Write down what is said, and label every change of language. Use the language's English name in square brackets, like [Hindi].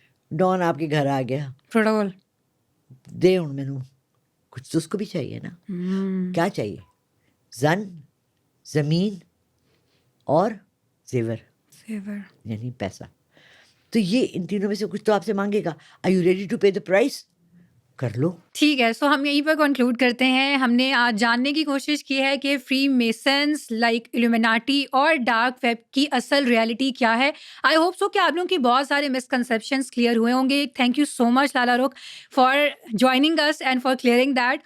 [Urdu] Dawn آپ کے گھر آ گیا, پروٹوکول دے ان مینو کچھ تو اس کو بھی چاہیے نا. کیا چاہیے؟ زن, زمین اور زیور یعنی پیسہ. تو یہ ان تینوں میں سے کچھ تو آپ سے مانگے گا. [English] Are you ready to pay the price? [Urdu] کر لو. ٹھیک ہے. سو ہم یہیں پر کنکلوڈ کرتے ہیں. ہم نے آج جاننے کی کوشش کی ہے کہ فری میسنس لائک ایلومیناٹی اور ڈارک ویب کی اصل ریالٹی کیا ہے. [English] I hope so [Urdu] کہ آپ لوگوں کی بہت سارے مسکنسیپشنس کلیئر ہوئے ہوں گے. [English] Thank you so much Lala Rukh for joining اس and for clearing that.